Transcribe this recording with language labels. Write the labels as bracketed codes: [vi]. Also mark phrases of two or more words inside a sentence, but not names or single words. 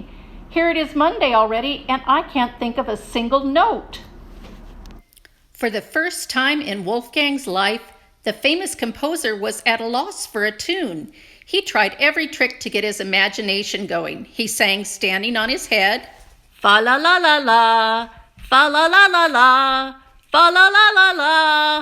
[en] Here it is Monday already, and I can't think of a single note." For the first time in Wolfgang's life, the famous composer was at a loss for a tune. He tried every trick to get his imagination going. He sang standing on his head, fa la la la la, fa la la la la, fa la la la la.